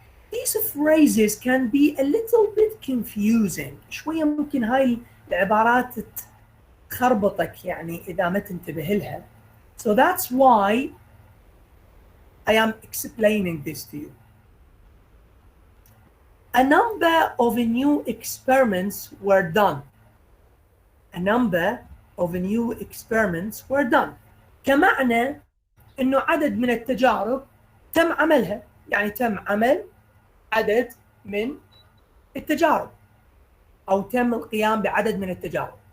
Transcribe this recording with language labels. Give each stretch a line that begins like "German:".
English: These phrases can be a little bit confusing.
Arabic: شوية ممكن هاي العبارات تخربطك يعني إذا ما تنتبه لها.
English: So that's why I am explaining this to you. A number of new experiments were done. A number of new experiments were done.
Arabic: كمعنى إنه عدد من التجارب تم عملها. يعني تم عمل عدد من التجارب أو تم القيام بعدد من التجارب.